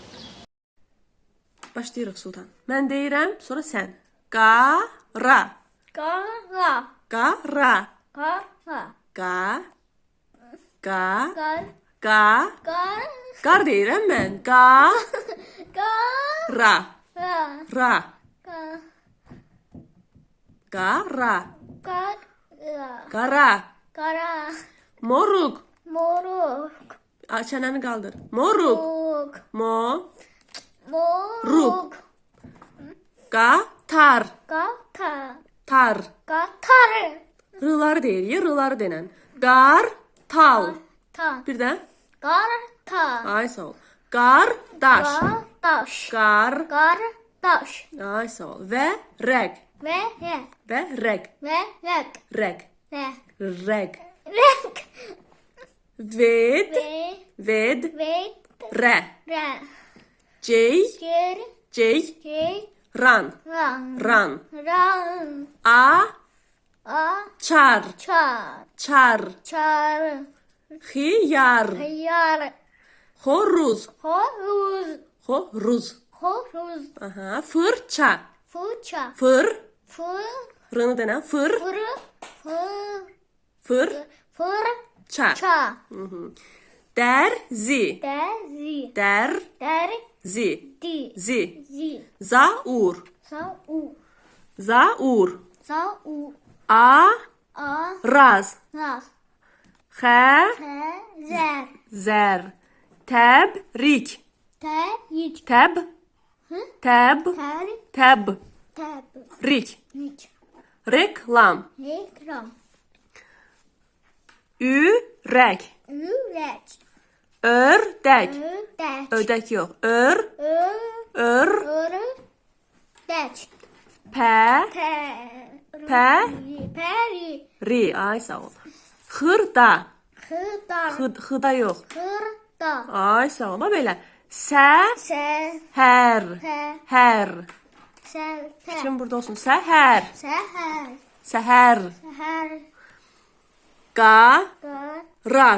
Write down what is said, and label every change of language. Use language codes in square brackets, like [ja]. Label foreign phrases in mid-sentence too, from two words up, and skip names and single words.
[az] Başlayırıq Sultan. Mən deyirəm, sonra sən. Qara. Kara, Qara. kara, Qa. Qa. kar, Qa. kar, Qar deyirəm mən. Qa. kar, Ra. kar, Ra. kar, Qara. kara, Qara. kara, Moruq. moruk, Çənəni qaldır. Moruk. Muk. Mo. Moruk. Qatar. Qatar. Tar. Qatar. Rıları deyirik, rıları denən. Qartal. Ta. Bir də. Qarta. Ay sağ ol. Qardaş. Qardaş. Qar. Qardaş. Ay sağ ol. Və rəq. Ve rek. Və rəq. Ve rek. Rəq. Ve Rəq. rek. Ved. Ve Ved. ve Rə. re. Cey. Cer. Cey. Cey. Ran. Ran. Ran. Ran. A. A. Çar. Çar. Çar. Çar. Xiyar. Hıyar. Horuz. Horuz. Horuz. Horuz. Aha. Fırça. Fırça. Fır. Fır. Rını denən. Fır. Fırı. Fır. Fır. Fırça. Ça. Dərzi. Dezi. Dərzi. Der. Di. Zi. Zi. Zaur. Sa u. Zaur. Sa u. A. A. Raz. Ras. Xə. Te. Zer. Zər. Təbrik. Te. Yiç. Təb. Hı? Təb. Ter. Təbrik. Teb. Yiç. Reklam. Reklam. Ürək. Ürek. Ördək. Ördek. Ördək yox. Ör. Ör. Ördek. Pə. Peri. Peri. Ri. Ay sağ ol. Xırda. Hıdar. Xıda yox. Hırda. Ay sağ ol. Bax belə. Səhər. Se. He. Hər. Se. Te. Kim burada olsun? Səhər. Seher. Səhər. Seher. Qaraj.